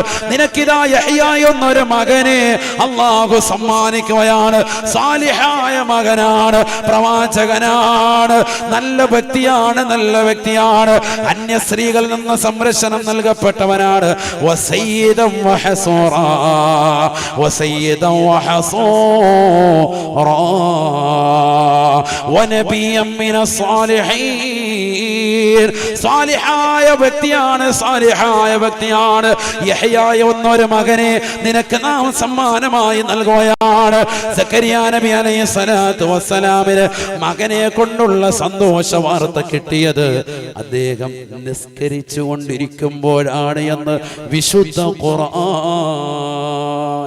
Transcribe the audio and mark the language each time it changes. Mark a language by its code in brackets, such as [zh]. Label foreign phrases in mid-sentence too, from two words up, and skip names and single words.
[ml] നിനക്കിതാ യഹ്യാ എന്നൊരു മകനെ അല്ലാഹു സമ്മാനിക്കുകയാണ്. സാലിഹായ മകനാണ്, പ്രവാചകനാണ്, നല്ല വ്യക്തിയാണ്. അന്യ സ്ത്രീകളിൽ നിന്ന് സംരക്ഷണം നൽകപ്പെട്ടവനാണ്. [ar] വസയ്യിദ وحصورا وسيدا وحصورا ونبيا من الصالحين [ml] സാലിഹായ വ്യക്തിയാണ് യഹ്യായ എന്നൊരു മകനെ നിനക്ക് നാം സമ്മാനമായി നൽകുകയാണ്. സക്കരിയ നബി [ar] عليه الصلاة والسلام [ml] മകനെ കൊണ്ടുള്ള സന്തോഷ വാർത്ത കിട്ടിയത് അദ്ദേഹം നിസ്കരിച്ചു കൊണ്ടിരിക്കുമ്പോഴാണ് എന്ന് വിശുദ്ധ ഖുർആൻ.